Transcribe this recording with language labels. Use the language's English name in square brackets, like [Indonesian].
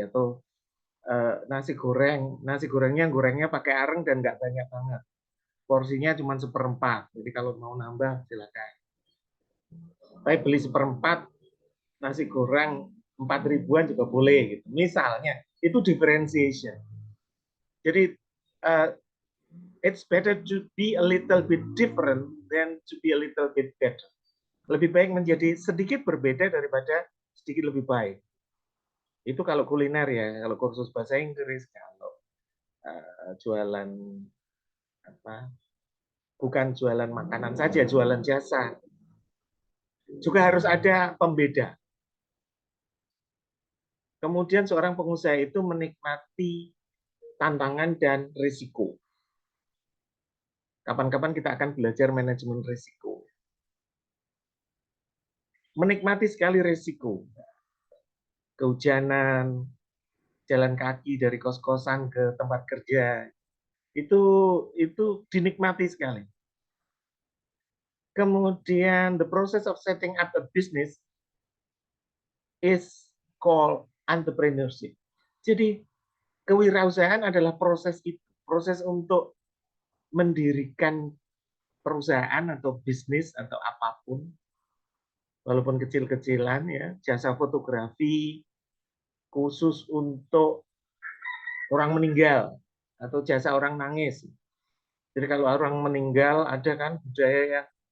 [Indonesian] Atau nasi gorengnya pakai areng dan nggak banyak banget, porsinya cuma 1/4, jadi kalau mau nambah silakan. Tapi beli 1/4 nasi goreng 4.000-an juga boleh gitu. Misalnya, itu differentiation. [English] Jadi it's better to be a little bit different than to be a little bit better. [Indonesian] Lebih baik menjadi sedikit berbeda daripada sedikit lebih baik. Itu kalau kuliner ya, kalau kursus bahasa Inggris, kalau jualan bukan jualan makanan saja, jualan jasa. Juga harus ada pembeda. Kemudian seorang pengusaha itu menikmati tantangan dan risiko. Kapan-kapan kita akan belajar manajemen risiko. Menikmati sekali risiko. Kehujanan, jalan kaki dari kos-kosan ke tempat kerja, itu dinikmati sekali. [English] Kemudian the process of setting up a business is called entrepreneurship. [Indonesian] Jadi kewirausahaan adalah proses untuk mendirikan perusahaan atau bisnis atau apapun, walaupun kecil-kecilan ya, jasa fotografi khusus untuk orang meninggal atau jasa orang nangis. Jadi kalau orang meninggal ada kan budaya yang